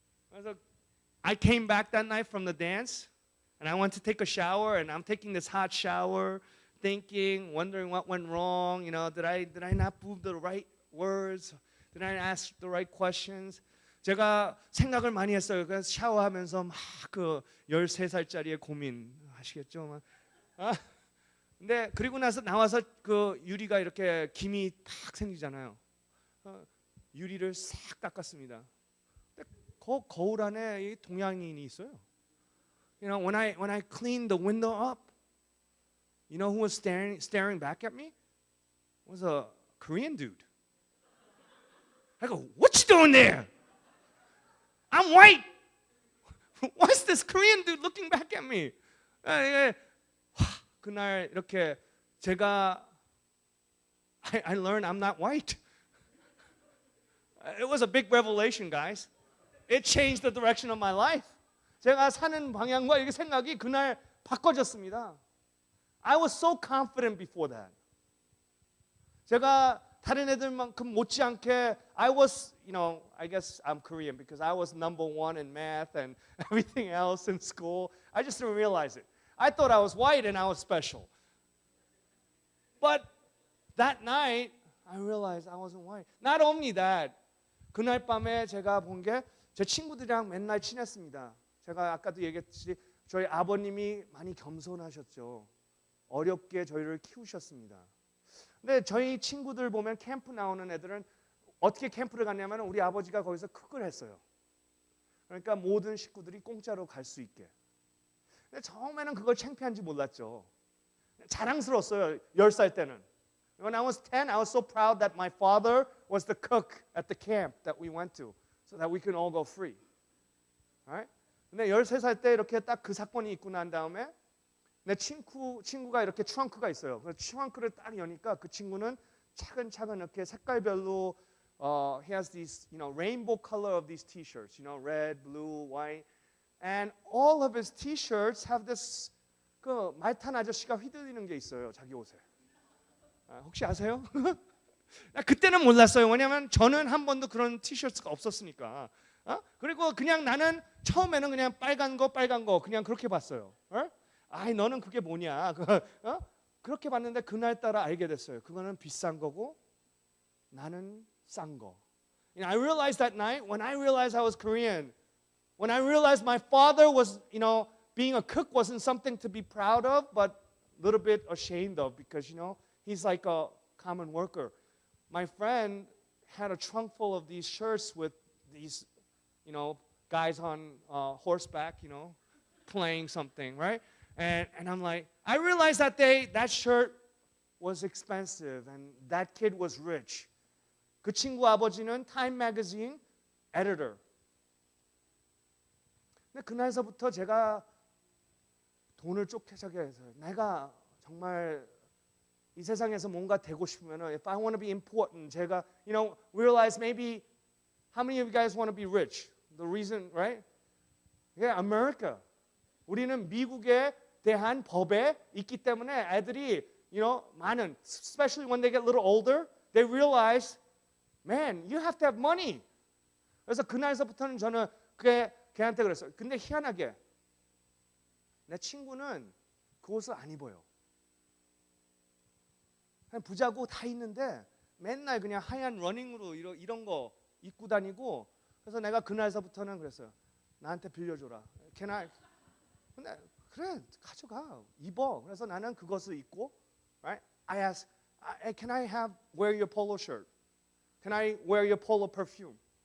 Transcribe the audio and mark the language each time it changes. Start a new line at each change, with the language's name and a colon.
English: 그래서 I came back that night from the dance, and I went to take a shower, and I'm taking this hot shower, thinking, wondering what went wrong. Did I not move the right words? Did I ask the right questions?
Korean: 제가 생각을 많이 했어요. 그래서 샤워하면서 막 그 13살짜리의 고민 아시겠죠? 근데 그리고 나와서 그 유리가 이렇게 김이 탁 생기잖아요. 유리를 싹 닦았습니다. 근데 거울 안에 이 동양인이 있어요.
English: When I cleaned the window up, who was staring back at me? It was a Korean dude. I go, what you doing there? I'm white. What's this Korean dude looking back at me?
Korean: 그날 이렇게 제가
English: I learned I'm not white. It was a big revelation, guys. It changed the direction of my life.
Korean: 제가 사는 방향과 이게 생각이 그날 바꿔졌습니다.
English: I was so confident before that.
Korean: 제가 다른 애들만큼 못지않게
English: I was, I guess I'm Korean because I was number 1 in math and everything else in school. I just didn't realize it. I thought I was white and I was special. But that night, I realized I wasn't white. Not only that,
Korean: 그날 밤에 제가 본 게 제 친구들이랑 맨날 친했습니다. 제가 아까도 얘기했듯이 저희 아버님이 많이 겸손하셨죠. 어렵게 저희를 키우셨습니다. 근데 저희 친구들 보면 캠프 나오는 애들은 어떻게 캠프를 갔냐면 우리 아버지가 거기서 쿡을 했어요. 그러니까 모든 식구들이 공짜로 갈 수 있게. 근데 처음에는 그걸 창피한지 몰랐죠. 자랑스러웠어요. 10살 때는.
English: When I was 10, I was so proud that my father was the cook at the camp that we went to, so that we can all go free. Right?
Korean: 근데 13살 때 이렇게 딱 그 사건이 있고 난 다음에 내 친구가 이렇게 트렁크가 있어요. 그 트렁크를 딱 여니까 그 친구는 차근차근 이렇게 색깔별로
English: he has these, rainbow color of these t-shirts, red, blue, white, and all of his t-shirts have this
Korean: 그 말탄 아저씨가 휘둘리는 게 있어요. 자기 옷에. 혹시 아세요? 그때는 몰랐어요. 왜냐하면 저는 한 번도 그런 티셔츠가 없었으니까. 그리고 그냥 나는 처음에는 그냥 빨간 거 그냥 그렇게 봤어요. 아이 너는 그게 뭐냐? 그렇게 봤는데 그날따라 알게 됐어요. 그거는 비싼 거고 나는 싼 거.
English: I realized that night when I realized I was Korean. When I realized my father was, being a cook wasn't something to be proud of, but a little bit ashamed of because, he's like a common worker. My friend had a trunk full of these shirts with these, guys on horseback, playing something, right? And I'm like, I realized that day that shirt was expensive and that kid was rich.
Korean: 그 친구 아버지는 Time Magazine editor. 근데 그날서부터 제가 돈을 쫓겨서게 해서 내가 정말 이 세상에서 뭔가 되고 싶으면은
English: if I want to be important, 제가 realize maybe how many of you guys want to be rich? The reason, right? Yeah, America.
Korean: 우리는 미국에 대한 법에 있기 때문에 애들이 많은
English: especially when they get a little older, they realize, man, you have to have money.
Korean: 그래서 그날서부터는 저는 걔한테 그랬어요. 근데 희한하게 내 친구는 그 옷을 안 입어요. 그냥 부자고 다 있는데 맨날 그냥 하얀 러닝으로 이런 거 입고 다니고 그래서 내가 그날서부터는 그랬어요. 나한테 빌려줘라.
English: Can I?
Korean: 근데 그래 가져가 입어. 그래서 나는 그것을 입고, right?
English: I asked, can I wear your polo shirt? Can I wear your polo perfume?